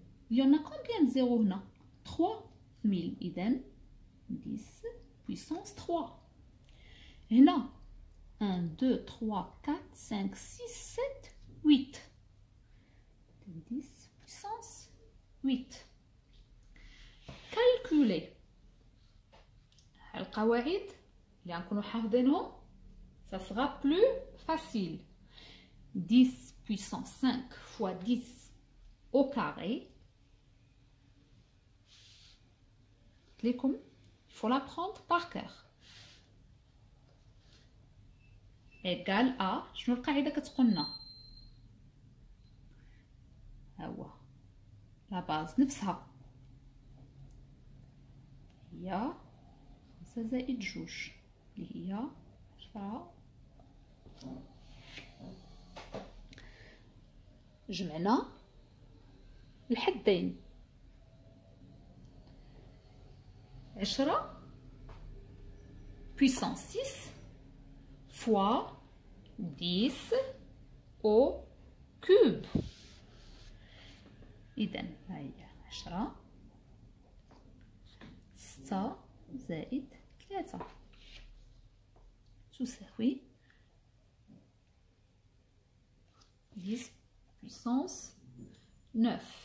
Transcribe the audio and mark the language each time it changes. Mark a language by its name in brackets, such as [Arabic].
[French] Il y en a combien de zéros [Arabic] هنا؟ [French] 3000. [Arabic] إذن [French] 10 puissance 3. [Arabic] هنا 1 2 3 4 5 6 7 8. [French] 10 puissance 8. Calculer [Arabic] القواعد اللي غنكونوا حافظينهم [French] ça sera plus facile. 10 puissance 5 fois 10 au carré. [Arabic] لكم [French] il faut l'apprendre par cœur. égal à [Arabic] شنو القاعده كتقولنا؟ ها هو [French] لا باز [Arabic] نفسها هي 5 زائد 2 اللي هي 10. جمعنا الحدين [French] 10 puissance 6 fois 10 au cube. [Arabic] إذا هاهي 10 6 زائد 3 تساوي 10 [French] puissance 9.